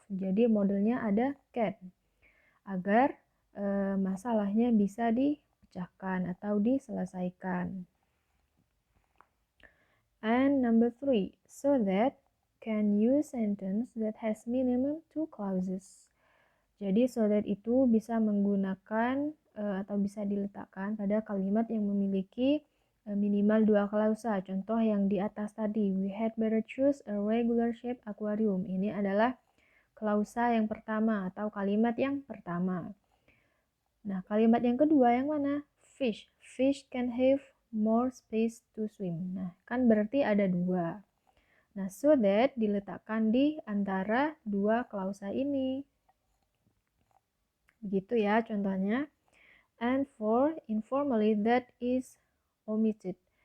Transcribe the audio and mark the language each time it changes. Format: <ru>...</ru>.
<id>Jadi modelnya ada can, agar masalahnya bisa dipecahkan atau diselesaikan.</id> <en>And number 3, so that can use sentence that has minimum 2 clauses.</en> <id>Jadi so that itu bisa menggunakan atau bisa diletakkan pada kalimat yang memiliki minimal 2 klausa. Contoh yang di atas tadi,</id> <en>we had better choose a regular shape aquarium.</en> <id>Ini adalah klausa yang pertama atau kalimat yang pertama. Nah, kalimat yang kedua yang mana?</id> <en>Fish. Fish can have more space to swim.</en> <id>Nah, kan berarti ada 2. Nah, so that diletakkan di antara 2 klausa ini. Begitu ya contohnya.</id> <en>And for informally, that is omitted.</en>